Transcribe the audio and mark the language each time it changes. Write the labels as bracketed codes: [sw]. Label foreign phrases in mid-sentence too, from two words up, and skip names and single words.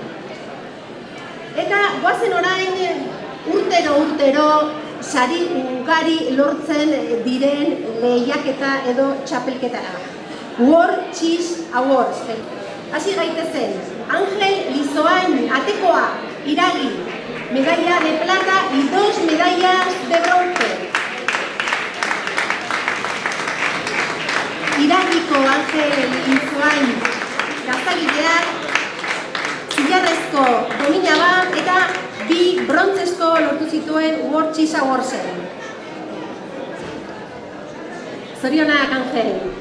[eu] Eta goazen orain urtero sari ugari lortzen diren lehiaketa edo txapelketara. World Cheese Awards. Hasi gaitezen, Angel Lizoain, atekoa, Iragi, [es] medalla de plata y 2 medallas de bronce. [eu] Iragiko Angel Lizoain gaztagileak zilarrezko domina bat eta 2 brontzezko lortu zituen World Cheese Awardsen. Zorionak, Angel.